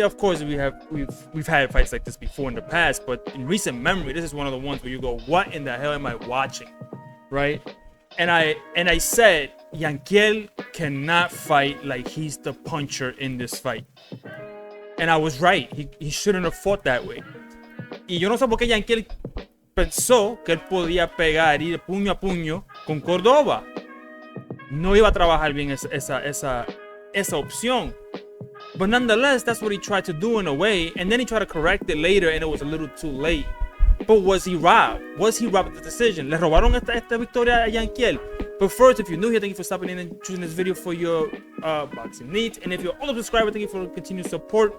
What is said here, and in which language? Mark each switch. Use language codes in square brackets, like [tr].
[en] Of course, we've had fights like this before in the past, but in recent memory, this is one of the ones where you go, "What in the hell am I watching?" Right? And I said, Yankiel cannot fight like he's the puncher in this fight. And I was right. He shouldn't have fought that way. [es] Y yo no sé por qué Yankiel pensó que él podía pegar y de puño a puño con Cordova. No iba a trabajar bien esa opción. [en] But nonetheless, that's what he tried to do in a way. And then he tried to correct it later and it was a little too late. But was he robbed? Was he robbed of the decision? [es] ¿Le robaron esta victoria a Yankiel? [en] But first, if you're new here, thank you for stopping in and choosing this video for your boxing needs. And if you're all a subscriber, thank you for continued support.